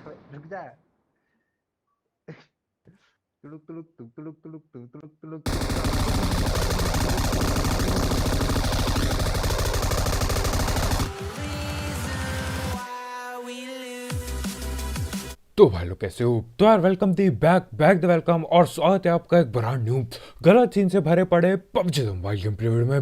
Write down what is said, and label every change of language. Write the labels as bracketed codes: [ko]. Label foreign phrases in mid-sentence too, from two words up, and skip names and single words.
[hi] रुक जा। तुलुक तुलुक तुक तुलुक तुलुक तुक तुलुक तुलुक। तो भाई लोग कैसे हो? तो यार [en] welcome the back back the welcome [hi] और स्वागत है आपका एक [en] brand new [hi] गलत सीन से भरे पड़े पबजी मोबाइल [en] game play [hi] में।